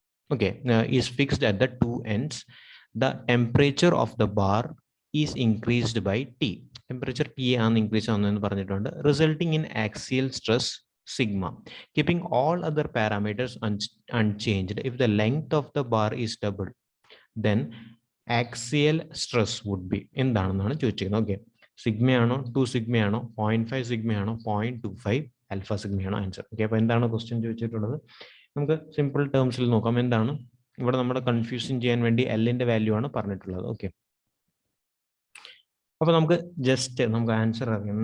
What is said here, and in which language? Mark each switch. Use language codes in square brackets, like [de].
[en] Okay, is fixed at the two ends. The temperature of the bar is increased by T. [ml] Temperature T ആണ് increase ആവുന്നതെന്ന് പറഞ്ഞിട്ടുണ്ട്. [en] Resulting in axial stress sigma, keeping all other parameters unchanged. If the length of the bar is doubled, then axial stress would be [ml] എന്താണെന്നാണ് ചോദിച്ചിരിക്കുന്നത്. Okay, സിഗ്മയാണോ, 2 സിഗ്മയാണോ, 0.5 സിഗ്മയാണോ, 0.25 alpha സിഗ്മയാണോ answer? Okay, അപ്പോൾ എന്താണ് question ചോദിച്ചിട്ടുള്ളത്? നമുക്ക് simple ടേംസിൽ നോക്കാം. എന്താണ് ഇവിടെ നമ്മുടെ കൺഫ്യൂഷൻ ചെയ്യാൻ വേണ്ടി എല്ലിന്റെ വാല്യൂ ആണ് പറഞ്ഞിട്ടുള്ളത്. ഓക്കെ, അപ്പോൾ നമുക്ക് ആൻസർ അറിയാം.